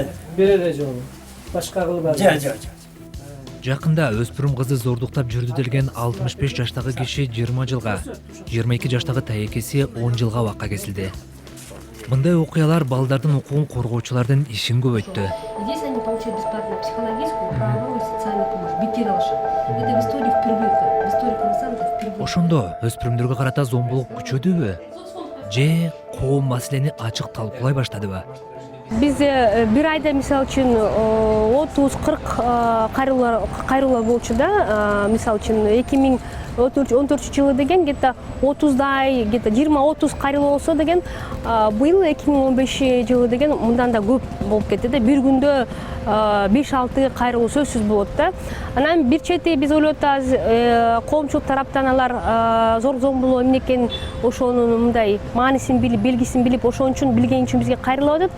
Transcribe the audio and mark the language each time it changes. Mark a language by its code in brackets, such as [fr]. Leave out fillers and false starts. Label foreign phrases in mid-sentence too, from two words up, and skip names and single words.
[ky] Бир эле жол. Башка кылбадыңыз? Жакында өспүрүм кызды зордуктап жүрдү делген 65 жаштагы киши 20 жылга, 22 жаштагы таекеси 10 жылга вакка кесилди. Мындай окуялар балдардын укугун коргоочулардын ишин көбөйттү. [ru] Здесь они получают бесплатную психологическую, правовую и социальную помощь. [ky] Бекер алышат. [ru] Это в истории впервые. В истории Кыргызстана это впервые. [ky] Ошондо өспүрүмдөргө карата зомбулук күчөдүбү? Же коом маселени ачык талкуулай баштадыбы? Бизде бир айда мисалы үчүн 30-40 кайрылуулар болчу да. Мисалы үчүн 2014 жылы деген где-то 30дай, где-то 20-30 кайрылуу болсо деген, быйыл 2015 жылы деген мындан да көп болуп кетти да. Бир күндө 5-6 кайрылуу сөзсүз болот да. Анан бир чети биз ойлоп атабыз, коомчулук тараптан алар зор зомбулоо эмне экенин, ошонун мындай маанисин билип, белгисин билип, ошон үчүн билген үчүн бизге кайрылып атат.